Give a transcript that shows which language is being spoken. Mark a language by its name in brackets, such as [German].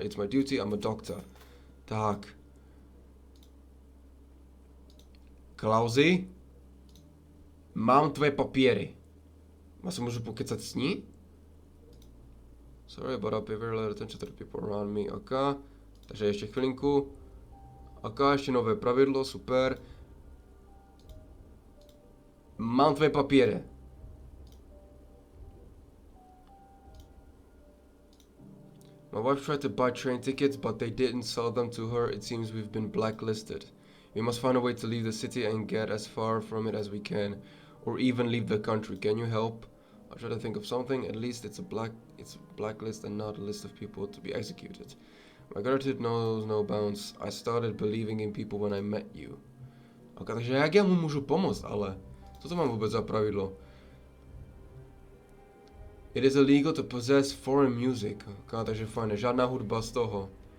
[English] It's my duty. I'm a doctor. Tak. [Czech] Klausi? Mám tvoje papíry. Já se můžu pokecat s ní? [English] Sorry, but I'll pay very little attention to the people around me. [Czech] Ok. Takže ještě chvilinku. Ok, ještě nové pravidlo, super. Mám tvoje papíry. [English] My wife tried to buy train tickets, but they didn't sell them to her. It seems we've been blacklisted. We must find a way to leave the city and get as far from it as we can, or even leave the country. Can you help? I'll try to think of something. At least it's a blacklist and not a list of people to be executed. My gratitude knows no bounds. I started believing in people when I met you. [Czech] Ok, takže jak já mu můžu pomoct, ale co to mám vůbec za pravidlo? [English] It is illegal to possess foreign music. [Czech] Ok, takže fajn, žádná hudba z toho.